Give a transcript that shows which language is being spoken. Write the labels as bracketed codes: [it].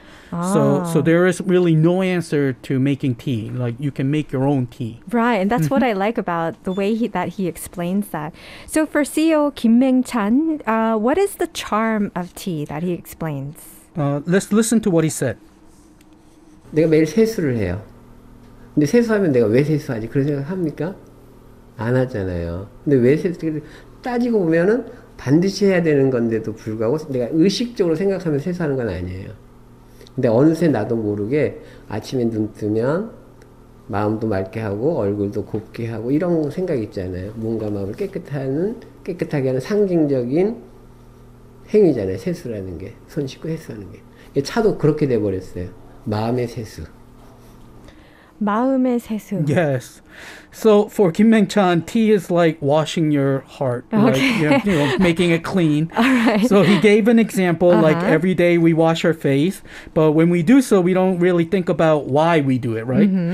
[en] So there is really no answer to making tea. Like you can make your own tea. Right, and that's what I like about the way that he explains that. So for CEO Kim Maengchan, what is the charm of tea that he explains? Let's listen to what he said. [ko] 내가 매일 세수를 해요. 근데 세수하면 내가 왜 세수하지? 그런 생각 합니까? 안 하잖아요. 근데 왜 세수? 따지고 보면은 반드시 해야 되는 건데도 불구하고 내가 의식적으로 생각하면 세수하는 건 아니에요. 근데 어느새 나도 모르게 아침에 눈 뜨면 마음도 맑게 하고 얼굴도 곱게 하고 이런 생각 있잖아요. 몸과 마음을 깨끗하게 하는 상징적인 행위잖아요. 세수라는 게. 손 씻고 세수하는 게. 차도 그렇게 돼버렸어요. 마음의 세수. 마음의 세수. [en] Yes. So for Kim Maengchan, tea is like washing your heart, Okay. like, making it clean. All right. So he gave an example, like every day we wash our face, but when we do so, we don't really think about why we do it, right?